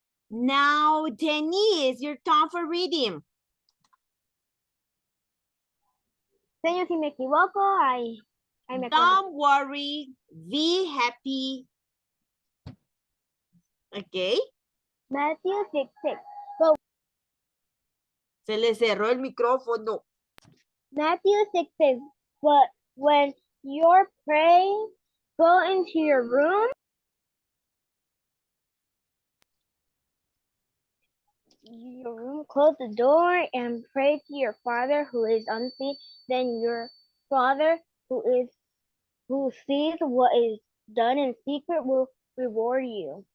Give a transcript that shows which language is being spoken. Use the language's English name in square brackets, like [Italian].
[English] Now, Denise, your turn for reading. [Spanish] Señor, si me equivoco, ahí me acuerdo. [English] Don't worry, be happy. Ok. Matthew 6:6. [Spanish] Se le cerró el micrófono. [English] Matthew 6:6. But when you're praying, go into your room. Close the door and pray to your Father who is unseen. Then your Father who sees what is done in secret will reward you.